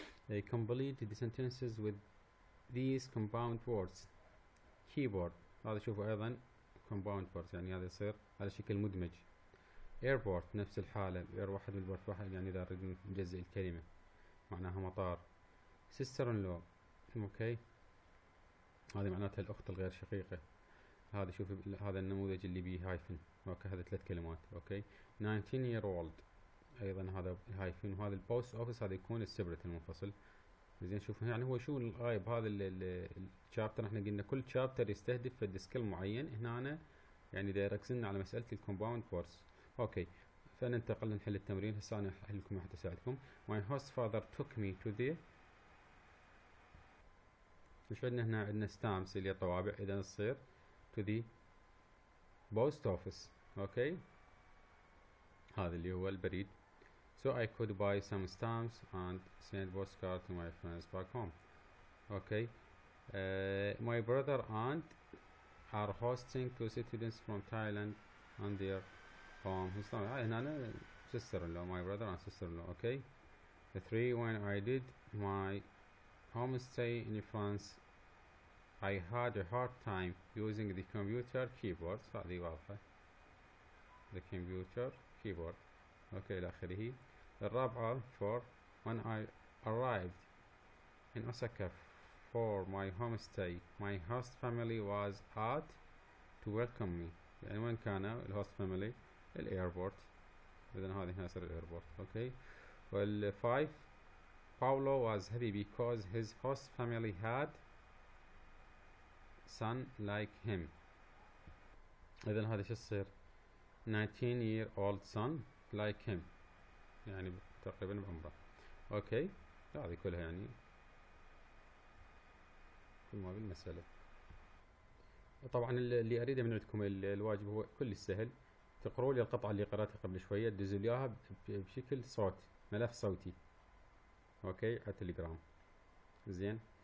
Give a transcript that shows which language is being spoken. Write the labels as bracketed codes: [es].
[en] complete the sentences with these compound words. [ar] keyboard، هذا شوفوا ايضا compound words، يعني هذا يصير على شكل مدمج. airport نفس الحالة، air واحد من البورت واحد، يعني اذا نريد نجزئ الكلمة معناها مطار. sister in law، اوكي، هذه معناتها الاخت الغير شقيقة. هذا شوف هذا النموذج اللي بيه هايفن. اوكي، هذا 3 كلمات. اوكي، 19 year old ايضا هذا هايفن. وهذا البوست اوفيس هذا يكون السبرت المنفصل. زين، شوف يعني هو شو الغايب هذا الشابتر. احنا قلنا كل شابتر يستهدف فد سكيل معين. هنا أنا يعني دا يركزنا على مسألة الكومباوند ووردز. اوكي، فننتقل نحل التمرين. هسه انا احل لكم حتى اساعدكم. My host father took me to the، وش عندنا هنا؟ عندنا stamps اللي هي طوابع، اذا تصير [en] to the post office. [ar] اوكي، هذا اللي هو البريد. [en] So I could buy some stamps and send postcard to my friends back home. Okay, my brother and are hosting 2 students from Thailand and their home. [ar] هنا [en] sister-in-law, my brother and sister-in-law. Okay. The 3, when I did my homestay in France, I had a hard time using the computer keyboard. [ar] هذه واضحة. [en] The computer keyboard. [ar] Okay, إلى آخره. الرابعة [en] 4, when I arrived in Osaka for my homestay, my host family was out to welcome me. [ar] يعني وين كانوا الهوست فاميلي؟ الايربورت. إذن هذه هنا صار الايربورت. [en] Okay. وال 5, Paulo was happy because his host family had son like him. [ar] إذن هذا شو تصير؟ [en] 19-year-old son like him. [ar] يعني تقريبا بعمره. اوكي. هذه كلها يعني كل ما بالمسألة. طبعا اللي اريده من عندكم الواجب هو كل سهل. تقروا لي القطعة اللي قرأتها قبل شوية، تدزوا لي اياها بشكل صوت، ملف صوتي. اوكي، على التليجرام. زين.